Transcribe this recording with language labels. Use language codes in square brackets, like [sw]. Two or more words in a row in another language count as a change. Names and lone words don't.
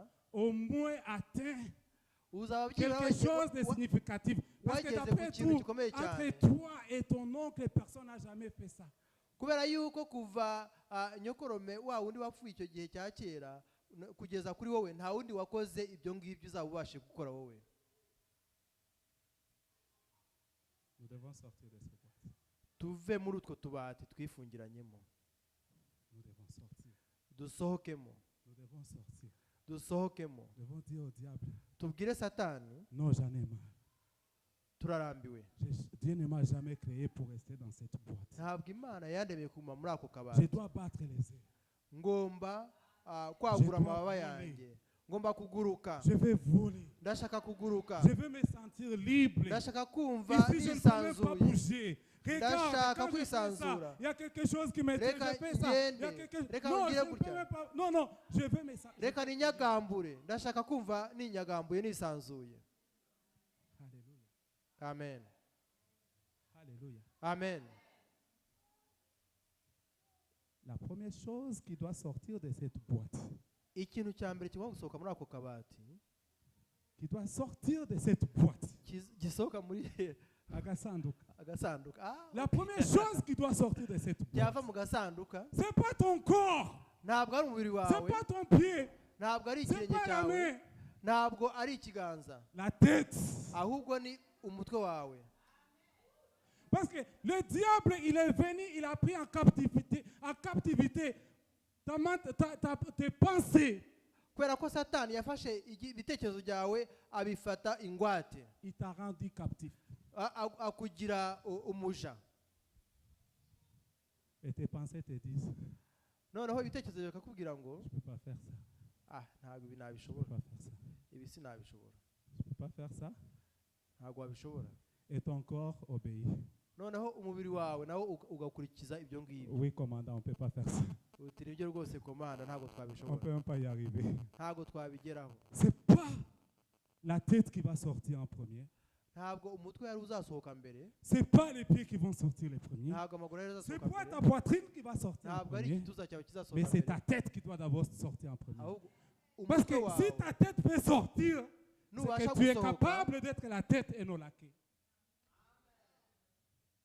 [fr] au moins atteint [rw] uzaba [fr] quelque chose de significatif. Parce que [rw] wageze [fr] d'après [rw] ku kintu [fr] tout, [rw] gikomeye cyane. [fr] entre toi et ton oncle, personne n'a jamais fait ça. [rw] Kubera yuko kuva Nyokorome wa wundi wapfuye icyo gihe cya kera kugeza kuri wowe nta wundi wakoze ibyo ngibyo uzaba ubashe gukora wowe. [fr] Nous devons sortir de ce boîte. [rw] Tuve muri utwo tubati twifungiranyemo. [fr] Nous devons sortir. [rw] Dusohokemo. [fr] Nous devons sortir. [rw] Dusohokemo. [fr] Nous devons dire au diable, [rw] Tubwire Satani [fr] non, j'en ai marre. [rw] turarambiwe. [fr] Dieu ne m'a jamais créé pour rester dans cette boîte. [rw] Ntabwo Imana yandemeye kuguma muri ako [fr] Je [rw] kabati. [fr] dois battre les ailes. [rw] Ngomba kwagura [fr] Je dois [rw] amababa [fr] voler. [rw] yanjye. Ngomba kuguruka. [fr] Je vais voler. [rw] Ndashaka kuguruka. [fr] Je veux me sentir libre. [rw] Ndashaka kumva [fr] Ici, je ne peux même pas [rw] nisanzuye. [fr] bouger. Regarde, [rw] Ndashaka [fr] quand je fais ça, [rw] kwisanzura. [fr] il y a quelque chose qui me tient. [rw] Reka [fr] Je fais ça. Il y a [rw] ngende. [fr] quelque... [rw] Reka [fr] Non, [rw] ngire [fr] je ne peux [rw] gutya. [fr] même pas. Non, non, je veux me sentir. [rw] Reka ninyagambure. Ndashaka kumva ninyagambuye nisanzuye. [fr] Alléluia. Amen. Alléluia. Amen. La première chose qui doit sortir de cette boîte, [rw] Ikintu cya mbere kigomba gusohoka muri ako kabati [fr] qui doit sortir de cette boîte, [rw] gisohoka muri agasanduka. agasanduka. [fr] La première chose qui doit sortir de cette boîte, [rw] Byava mu gasanduka [fr] c'est pas ton corps, [rw] ntabwo ari umubiri [fr] c'est [rw] wawe, [fr] pas ton pied, [rw] ntabwo ari [fr] c'est [rw] ikirenge [fr] pas la [rw] cyawe, [fr] main, [rw] ntabwo ari ikiganza, [fr] la tête. [rw] ahubwo ni umutwe wawe. [fr] Parce que le diable, il est venu, il a pris en captivité tes pensées. [rw] Kubera ko Satani yafashe ibitekerezo byawe abifata ingwate, [fr] Il t'a rendu captif. [rw] akugira umuja. [fr] Et tes pensées te disent, [rw] Noneho ibitekerezo bikakubwira ngo [fr] je ne peux pas faire ça. [rw] ntabwo ibi [fr] Je ne peux [rw] nabishobora, [fr] pas faire ça. [rw] ibi sinabishobora, [fr] Je ne peux pas faire ça. [rw] ntabwo wabishobora. [fr] Et ton corps obéit. [rw] Noneho umubiri wawe nawo ugakurikiza ibyo ngibyo. [fr] Oui, commandant, on ne peut pas faire ça. [rw] Uti nibyo rwose komanda, ntabwo [fr] On ne [rw] twabishobora, [fr] peut même pas y arriver. [rw] ntabwo twabigeraho. [fr] C'est pas la tête qui va sortir en premier. [rw] Ntabwo umutwe yari uzasohoka mbere, [fr] C'est pas les pieds qui vont sortir les premiers. [rw] ntabwo amaguru yari [fr] C'est [rw] azasohoka [fr] pas ta [rw] mbere, [fr] poitrine qui va sortir en [rw] ntabwo ari [fr] premier. [rw] igituza cyawe [fr] Mais [rw] kizasohoka [fr] c'est [rw] mbere, [fr] ta tête qui doit d'abord sortir en premier. [rw] ahubwo [fr] Parce [rw] umutwe [fr] que [rw] wawe [fr] si ta tête peut sortir, c'est [rw] nubasha [fr] que tu es [rw] gusohoka [fr] capable d'être la tête et non la queue.